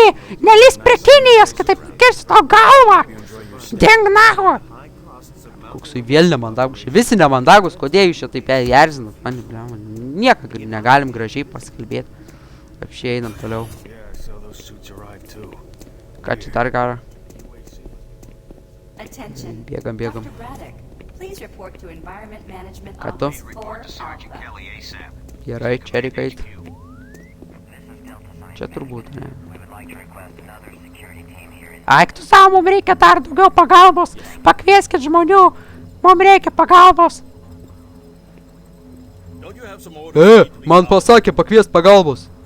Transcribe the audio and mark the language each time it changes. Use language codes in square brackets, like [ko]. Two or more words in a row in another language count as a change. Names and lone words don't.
[lt] Nelys prie Kinijos, kitaip kirsiu tau galvą! Ding nahu! Koksai vėl nemandagus. Visi nemandagus, kodėl jūs čia taip erzinat? Man, nieko negalim gražiai pasikalbėti. Apšiai einam toliau. Ką čia dar gara? Attention. Bėgam. [en] Dr. Braddock, please report to Environment Management [lt] Ką tu? [en] Office 4 Alpha. [lt] Gerai, čia reikia eit. Čia turbūt, ne. Eik tu savo, mums reikia dar daugiau pagalbos. Pakvieskit žmonių, mums reikia pagalbos. Man pasakė pakviest pagalbos.